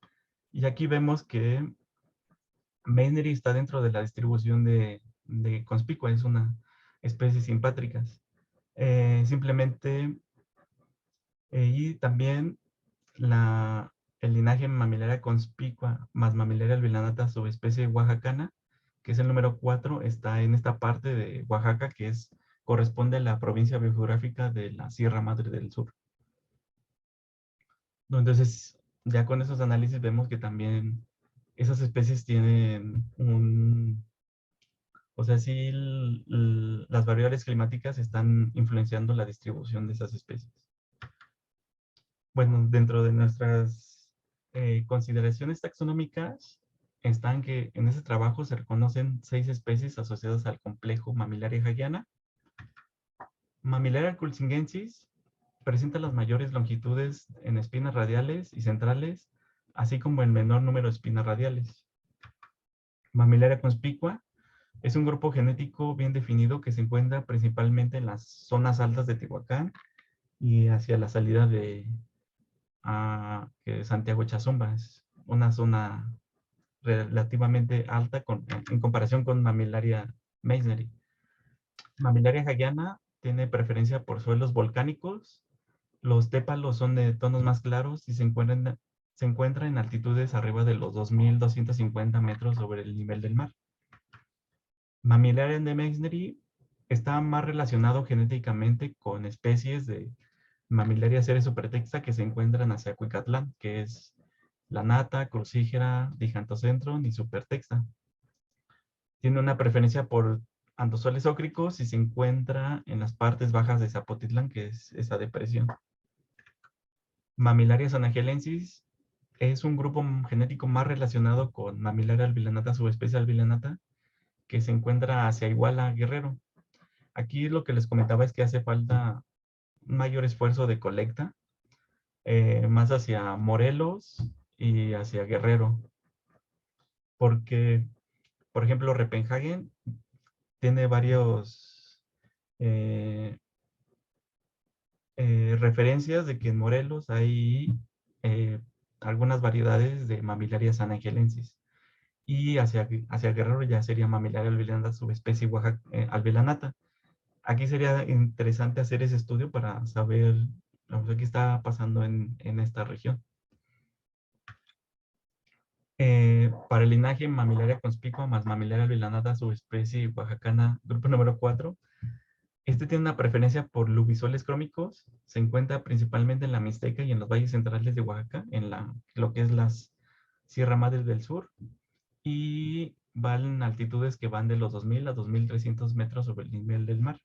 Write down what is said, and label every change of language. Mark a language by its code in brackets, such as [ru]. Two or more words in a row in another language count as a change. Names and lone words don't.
[es] Y aquí vemos que Mesneri está dentro de la distribución de Conspicua, es una especie simpátricas. Simplemente, y también el linaje Mamillaria conspicua más Mamillaria albilanata subespecie oaxacana, que es el número 4, está en esta parte de Oaxaca, que corresponde a la provincia biogeográfica de la Sierra Madre del Sur. ¿No? Entonces, ya con esos análisis vemos que también esas especies tienen o sea, sí, las variables climáticas están influenciando la distribución de esas especies. Bueno, dentro de nuestras consideraciones taxonómicas están que en ese trabajo se reconocen 6 especies asociadas al complejo Mamillaria jaguiana. Mamillaria culsingensis presenta las mayores longitudes en espinas radiales y centrales, así como el menor número de espinas radiales. Mamillaria conspicua es un grupo genético bien definido que se encuentra principalmente en las zonas altas de Tehuacán y hacia la salida de Santiago Chazumba. Es una zona relativamente alta en comparación con Mamillaria meissneri. Mamillaria jaguiana tiene preferencia por suelos volcánicos. Los tépalos son de tonos más claros y se encuentra en altitudes arriba de los 2.250 metros sobre el nivel del mar. Mamillaria de meissneri está más relacionado genéticamente con especies de Mamillaria ceres supertexta que se encuentran hacia Cuicatlán, que es la nata, crucígera, digantocentron y supertexta. Tiene una preferencia por antozoles ócricos y se encuentra en las partes bajas de Zapotitlán, que es esa depresión. Mamillaria sanagelensis es un grupo genético más relacionado con Mamillaria albilanata, subespecie albilanata, que se encuentra hacia Iguala, Guerrero. Aquí lo que les comentaba es que hace falta un mayor esfuerzo de colecta, más hacia Morelos y hacia Guerrero. Porque, por ejemplo, Repenhagen tiene varios referencias de que en Morelos hay algunas variedades de Mamillaria sanagelensis. Y hacia Guerrero ya sería Mamillaria albilanata subespecie albilanata. Aquí sería interesante hacer ese estudio para saber qué está pasando en esta región. Para el linaje Mamillaria conspicua más Mamillaria albilanata subespecie oaxacana, grupo número 4, este tiene una preferencia por lubisoles crómicos. Se encuentra principalmente en la Mixteca y en los valles centrales de Oaxaca, en lo que es las Sierra Madre del Sur. Y van en altitudes que van de los 2.000 a 2.300 metros sobre el nivel del mar.